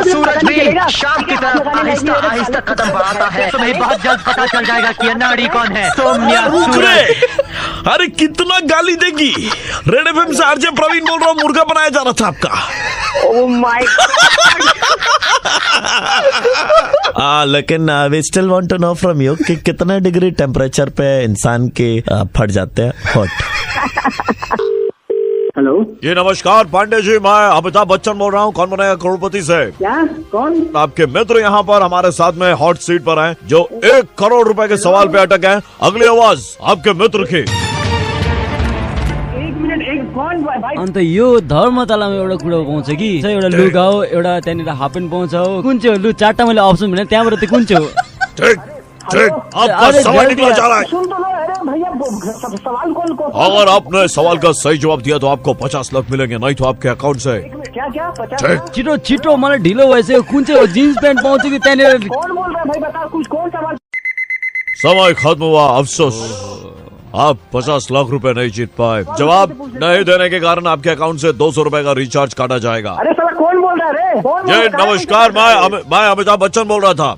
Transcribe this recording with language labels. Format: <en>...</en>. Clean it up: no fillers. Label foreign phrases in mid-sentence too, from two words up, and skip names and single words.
<hi>सूरज भी शाम की तरफ आहिस्ता आहिस्ता कदम बढ़ाता है। तुम्हें बहुत जल्द पता चल जाएगा कि अनाड़ी कौन है, तुम या सूरज। अरे कितना गाली देगी। रेड एफएम से आरजे प्रवीण बोल रहा हूँ, मुर्गा बनाया जा रहा था आपका।</hi> <en>Oh my God.</en> <hi>लेकिन</hi> <en>We still want to know from you</en> <hi>कि कितने डिग्री टेम्परेचर पे इंसान के फट जाते हैं हॉट? हेलो जी नमस्कार पांडे जी, मैं अमिताभ बच्चन बोल रहा हूँ, कौन बनेगा करोड़पति से। क्या? कौन? आपके मित्र यहाँ पर हमारे साथ में</hi> <en>hot seat</en> <hi>पर हैं, जो 1 करोड़ रुपए के सवाल पे अटक हैं। अगली आवाज आपके मित्र की। कौन भाई?</hi> <ne>अन्त यो धर्मतलामा एउटा कुरा पाउँछ कि एउटा लुगा हो, एउटा त्यहाँनिर हाफ प्यान्ट पाउँछ हो, कुन चाहिँ हो? लु 4टा मैले अप्सन भने त्यहाँबाट चाहिँ कुन चाहिँ हो?</ne> <hi>आपका सवाल निकला जा रहा है। सुन तो लो, अरे भैया सवाल कौन को? अगर आपने सवाल का सही जवाब दिया तो आपको 50 लाख मिलेंगे, नहीं तो आपके अकाउंट से। क्या 50?</hi> <ne>छिटो छिटो मलाई ढिलो भइसक्यो। कुन चाहिँ हो? जीन्स प्यान्ट पाउँछ कि त्यहाँनिर?</ne> <hi>कौन बोल रहा है भाई? बताओ कुछ, कौन सवाल? समय खत्म हुआ, अफसोस आप 50 लाख रुपए नहीं जीत पाए। जवाब नहीं देने के कारण आपके अकाउंट से 200 रुपए का रिचार्ज काटा जाएगा। अरे साला कौन बोल रहा है रे? जी नमस्कार, मैं अमिताभ बच्चन बोल रहा था।</hi>